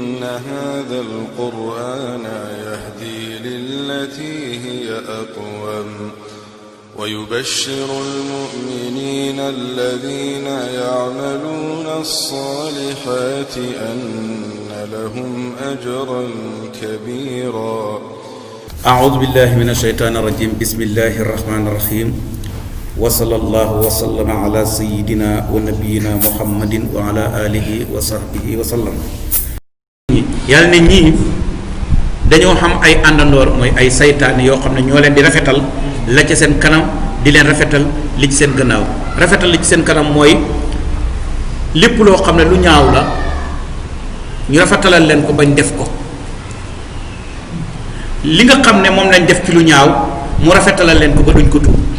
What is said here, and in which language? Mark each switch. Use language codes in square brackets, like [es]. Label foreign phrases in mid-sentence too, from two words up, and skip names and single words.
[ar] هذا القرآن يهدي للتي هي أقوم ويبشر المؤمنين الذين يعملون الصالحات أن لهم أجرا كبيرا. أعوذ بالله من الشيطان الرجيم. بسم الله الرحمن الرحيم. وصلى الله وسلم على سيدنا ونبينا محمد وعلى آله وصحبه وسلم. [wo] yàlla ne ñii dañoo xam ay àndandoor mooy ay saytaane yoo xam ne ñoo leen di rafetal la ci seen kanam di leen rafetal li ci seen gannaaw. rafetal li ci seen kanam mooy lépp loo xam ne lu ñaaw la ñu rafetalal leen ko bañ def ko, li nga xam ne moom lañ def ci lu ñaaw mu rafetalal leen ko ba duñ ko tuub.